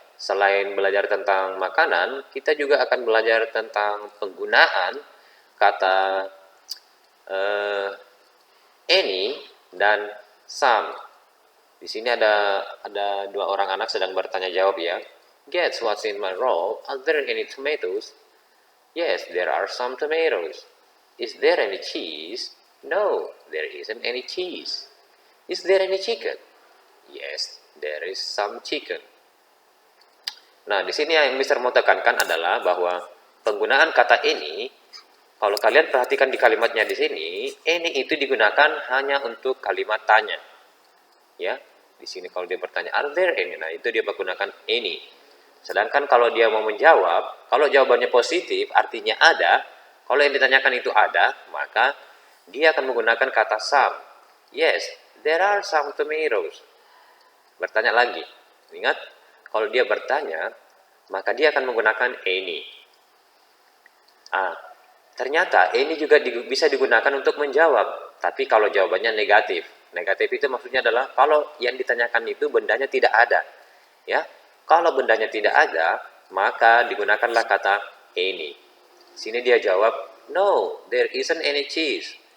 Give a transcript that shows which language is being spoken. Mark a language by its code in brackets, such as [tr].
[id] Selain belajar tentang makanan, kita juga akan belajar tentang penggunaan kata any dan some. Di sini ada dua orang anak sedang bertanya jawab ya. [en] Guess what's in my roll? Are there any tomatoes? Yes, there are some tomatoes. Is there any cheese? No, there isn't any cheese. Is there any chicken? Yes, there is some chicken. [id] Nah, di sini yang Mister mau tekankan adalah bahwa penggunaan kata any, kalau kalian perhatikan di kalimatnya di sini, any itu digunakan hanya untuk kalimat tanya. Ya, di sini kalau dia bertanya, [en] are there any? [id] Nah, itu dia menggunakan any. Sedangkan kalau dia mau menjawab, kalau jawabannya positif, artinya ada. Kalau yang ditanyakan itu ada, maka dia akan menggunakan kata some. [en] Yes, there are some tomatoes. [id] Bertanya lagi. Ingat, kalau dia bertanya, maka dia akan menggunakan any. Ternyata any juga bisa digunakan untuk menjawab. Tapi kalau jawabannya negatif. Negatif itu maksudnya adalah kalau yang ditanyakan itu bendanya tidak ada. Ya, kalau bendanya tidak ada, maka digunakanlah kata any. Sini dia jawab, [en] no, there isn't any cheese.